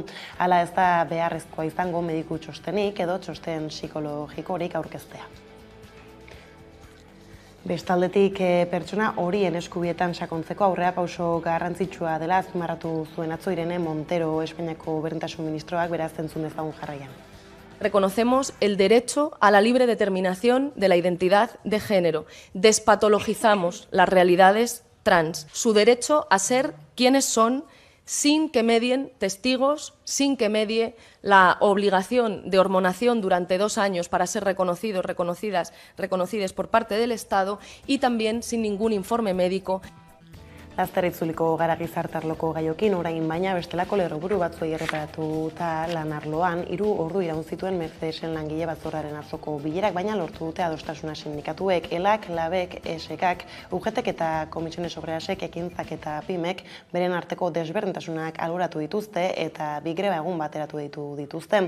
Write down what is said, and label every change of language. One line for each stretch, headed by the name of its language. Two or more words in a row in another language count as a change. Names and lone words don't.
Basque: Hala ez da beharrezkoa izango mediku txostenik edo txosten psikologikorik aurkeztea. Bestaldetik pertsona horien eskubietan sakontzeko aurrerapauso garrantzitsua dela azpimarratu zuen atzo Irene Montero Espainiako Berdintasun Ministroak, beraz entzun dezagun jarraian.
Spanish: Reconocemos el derecho a la libre determinación de la identidad de género. Despatologizamos las realidades trans, su derecho a ser quienes son, sin que medien testigos, sin que medie la obligación de hormonación durante 2 años para ser reconocidas por parte del Estado y también sin ningún informe médico.
Basque: Laster itzuliko gara gizartarloko gaiokin, orain baina bestelako lerroburu batzuei erreparatuta lan arloan 3 ordu iraun zituen Mercedesen langile batzorraren atzoko bilerak, baina lortu dute adostasuna sindikatuek, ELAK, LABek, ESEKak, UGTek eta Komisiones Obrerasek, Ekintzak eta PYMek beren arteko desberdintasunak alboratu dituzte eta bi greba egun bateratu dituzte.